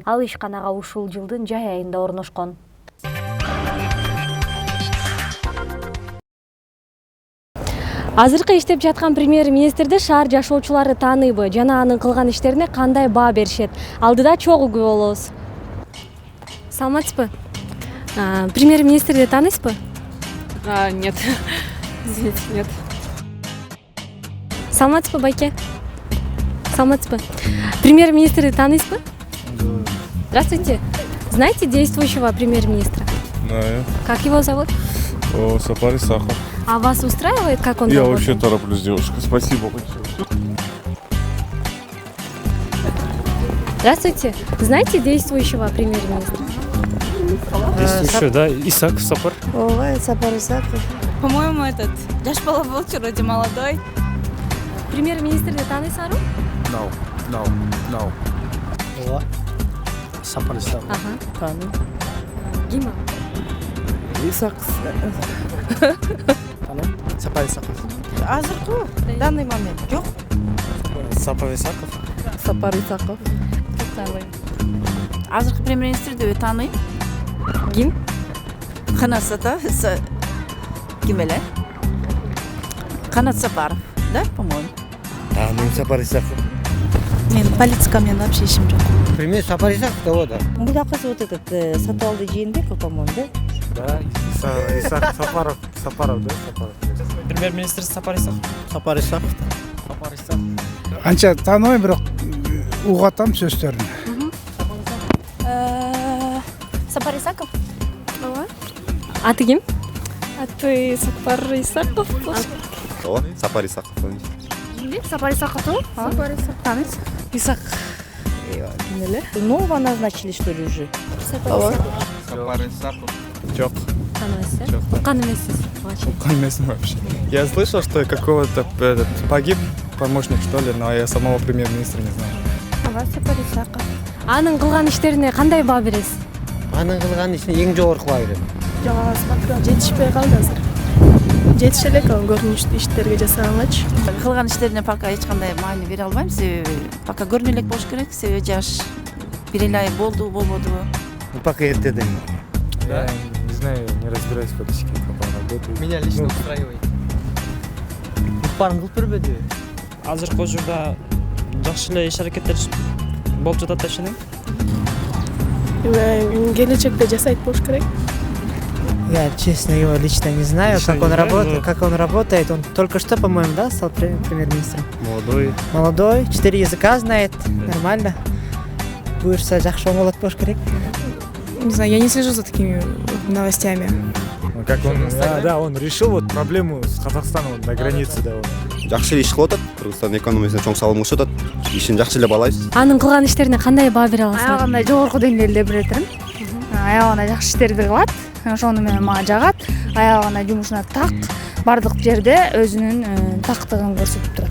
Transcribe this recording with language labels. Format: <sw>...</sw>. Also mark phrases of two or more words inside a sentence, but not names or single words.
<ky>Ал ишканага ушул жылдын жай айында орношкон. Азыркы иштеп жаткан премьер-министрди шаар жашоочулары тааныйбы жана анын кылган иштерине кандай баа беришет? Алдыда чогуу күбө болобуз. Саламатсызбы? Премьер-министрди тааныйсызбы?</ky> <ru>Нет. Извините, нет.</ru> <ky>Саламатсызбы, байке? Саламатсызбы? Премьер-министрди тааныйсызбы?</ky> <ru>Здравствуйте. Знаете действующего премьер-министра? Знаю. Как его зовут? Сапар Исаков. А вас устраивает, как он Я работает? вообще тороплюсь, девушка. Спасибо большое. Здравствуйте. Знаете действующего премьер-министра? Действующий, да? Исаков, Сапар. Ой, Сапар Исаков. По-моему, этот</ru> <ky>Жаш бала</ky> <ru>был вроде молодой.</ru> <ky>Премьер-министрди тааныйсыңарбы? No. Сапар Исаков. Ага. Ким ал? Сапар Исаков. Азыркы</ky> <ru>данный момент</ru> <ky>жок. Сапар Исаков. Сапар Исаков. Азыркы премьер-министр деп тааныйм. Ким? Канат ким эле?</ky> <ru>Канат Сапаров, да, по-моему.</ru> <ky>Тааныйм Сапар Исаков. Мен политикамен вообще ишим жок. Премьер Сапар Исаков да, да.</ky> <ru>Мудакысы вот этот Сатуалды Жээнбеков, по-моему, да? Да, Сапаров, да, Сапаров.</ru> <ky>Премьер-министр Сапар Исаков. Сапар Исаков. Анча тааныбайм, бирок угатам сөздөрүн. Сапар Исаков? Аты ким? Аты Сапар Исаков. Сапар Исаков. Сапар Исаков. Тааныйсыз? Исак. Ким эле?</ky> <ru>Нового назначили, что ли, уже?</ru> <ky>Сапар Исаков. Чок. Тааныбайсыз? Уккан эмессиз.</ky> <ru>Вообще. Я слышал, что какого-то погиб помощник, что ли, но я самого премьер-министра не знаю. Сапар Исаков.</ru> <ky>Анын кылган иштерине кандай баа бересиз? Анын кылган ишине эң жогорку баа берем. Жетишпей калды азыр. Жетише элек ал көрүнүштүү иштерге жасагангач. Кылган иштерине пока эч кандай маани бере албайм. Себеби пока көрүнө элек болуш керек. Себеби жаш бир эле ай болду, болбодубу. Пока эртеден.</ky> <ru>Я не знаю, не разбираюсь фактически, как он работает. Меня лично устраивает. Укпарын кылып бербеди. Азыркы учурда жакшы эле иш аракеттер болуп жатат деп ишенем. Келечекте жасайт болуш керек. Я, честно, его лично не знаю, Лично как не он знаю, работает. но- Как он работает. Он только что, по-моему, да, стал премьер-министром. Молодой. Молодой, 4 языка знает, нормально.</ru> <ky>Буюрса жакшы болот болуш керек.</ky> <ru>Не знаю, я не слежу за такими новостями. Как он, да, он решил вот проблему с Казахстаном на границе, да.</ru> <ky>Жакшы эле иш кылып атат. Кыргызстан экономикасына чоң салым кылышып атат. Ишин жакшы эле баалайбыз. Анын кылган иштерине кандай баа бере аласызбы? Аягында жогорку деңгээлде беретирим. Аягында жакшы иштерди кылат. Ошону менен мага жагат. Аягында жумушуна так. Бардык жерде өзүнүн тактыгын көрсөтүп турат.</ky>